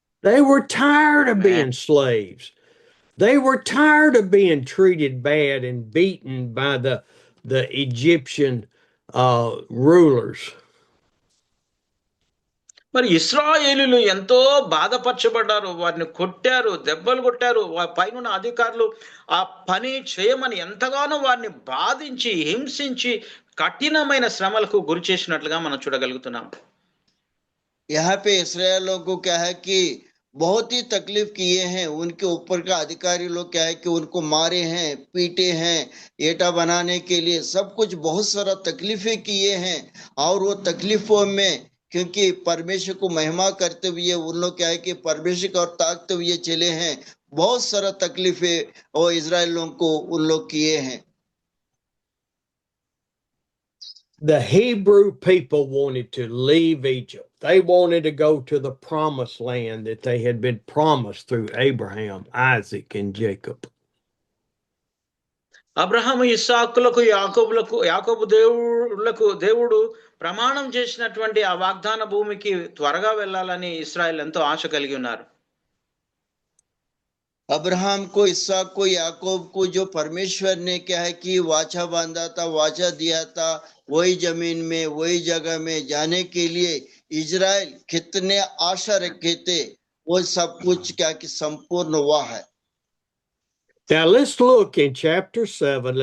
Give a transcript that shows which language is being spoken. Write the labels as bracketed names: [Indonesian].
[English] They were tired of being slaves. They were tired of being treated bad and beaten by the Egyptian rulers. [Telugu] మరి ఇశ్రాయేలీయులు ఎంతో బాధపరచబడ్డారు, వారిని కొట్టారు, దెబ్బలు కొట్టారు, పైన అధికారులు ఆ పని చేయమని ఎంతగానో వారిని బాధించి హింసించి కఠినమైన శ్రమలకు గురి చేసినట్లుగా మనం చూడగలుగుతున్నాం. [Hindi] यहाँ पे इस्राएल लोगों को क्या है कि बहुत ही तकलीफ किए हैं। उनके ऊपर का अधिकारी लोग क्या है कि उनको मारे हैं, पीटे हैं, एटा बनाने के लिए सब कुछ बहुत सारा तकलीफें किए हैं। और वो तकलीफों में क्योंकि परमेश्वर को महिमा करते हुए उन लोग क्या है कि परमेश्वर को ताकते हुए चले हैं। बहुत सारा तकलीफें वो इजराइल लोगों को उन लोग किए हैं। [English] The Hebrew people wanted to leave Egypt. They wanted to go to the promised land that they had been promised through Abraham, Isaac, and Jacob. [Telugu] Abraham ఇస్సాకులకు యాకోబు దేవుడు ప్రమాణం చేసినటువంటి ఆ వాగ్దాన భూమికి త్వరగా వెళ్ళాలని ఇశ్రాయేల్ ఎంతో ఆశ కలిగి ఉన్నారు. [Hindi] अब्राहम को, इसहाक को, याकूब को जो परमेश्वर ने क्या है कि वाचा बांधा था, वाचा दिया था, वही जमीन में, वही जगह में जाने के लिए इजराइल कितने आशा रखे थे, वो सब कुछ क्या कि संपूर्ण हुआ है। [English] Now let's look in chapter 7.